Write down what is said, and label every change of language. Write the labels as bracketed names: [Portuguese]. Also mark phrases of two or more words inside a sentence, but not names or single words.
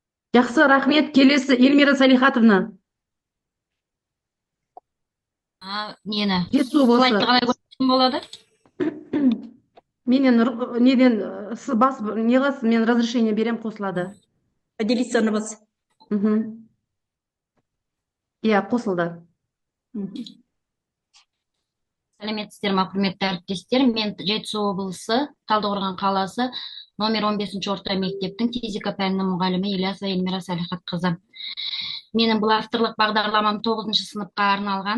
[Kazakh] Жақсы, рахмет. Келесі Эльмира Салихатовна. Нені Жетісу слайдты болса. қалай көрсетсем болады? Менен неден басып не қыласыз, мен разрешение берем, қосылады. [Russian] Поделиться на вас. Мгм. [Kazakh] Иә, қосылды. Сәлеметсіздер ме, құрметті әріптестер? Мен Жетісу облысы, Талдықорған қаласы, номер 15 орта мектептің физика пәнінің мұғалімі Ильясова Эльмира Салихатқызы. Менің бұл авторлық бағдарламам 9 сыныпқа арналған.